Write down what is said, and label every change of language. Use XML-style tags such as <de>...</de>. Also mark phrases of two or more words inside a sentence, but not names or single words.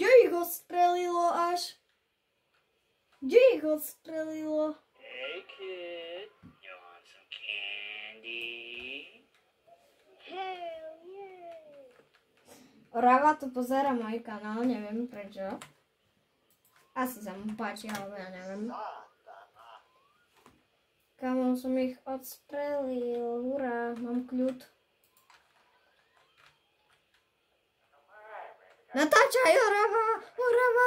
<sk>ich odstrelilo až? Kde ich odstrelilo?</sk> <en>Hey kid, you want some candy? Hell yeah.</en> <sk>Rava tu pozera môj kanál, neviem prečo. Asi sa mu páči, alebo ja neviem. Kamo, som ich odstrelil, hurá, mám kľud. Natáčaj, Rava!</sk>